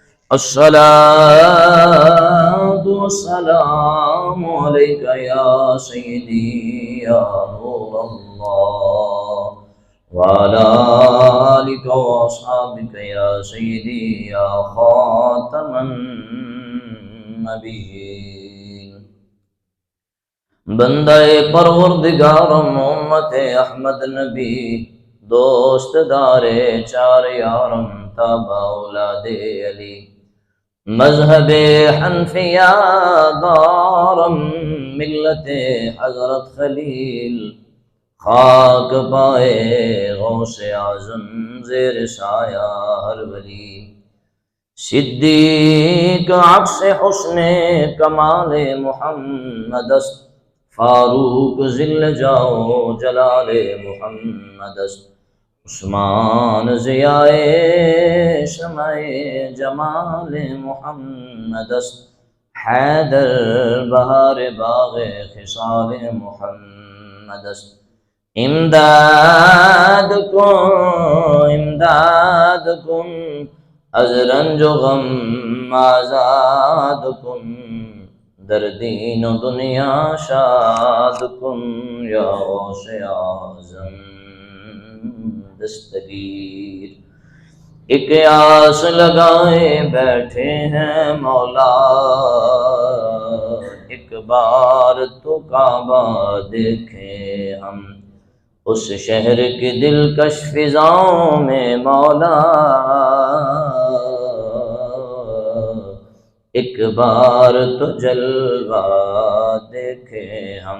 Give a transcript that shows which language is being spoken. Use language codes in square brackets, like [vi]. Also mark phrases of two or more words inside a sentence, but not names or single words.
[ar] الصلاة والسلام عليك يا سيدي يا نور الله وعلى آلك وأصحابك يا سيدي يا خاتم النبيين. [fa] بندہ پروردگارم امت احمد نبی دوست دار چار یارم تابع اولاد علی مذہب حنفیہ دارم ملت حضرت خلیل خاک پائے غوث اعظم زیر سایہ ہر ولی صدیق عکس حسن کمال محمد است فاروق ذل جاؤ جلال محمد است عثمان ضیائے شمع جمال محمد است حیدر بہار باغ خصال محمد است. امداد کن از رنج و غم آزاد کن در دین و دنیا شاد کن یا غوث اعظم دستگیر. [ur] ایک آس لگائے بیٹھے ہیں مولا ایک بار تو کعبہ دیکھیں ہم اس شہر کی دلکش فضاؤں میں مولا ایک بار تو جلوہ دیکھیں ہم.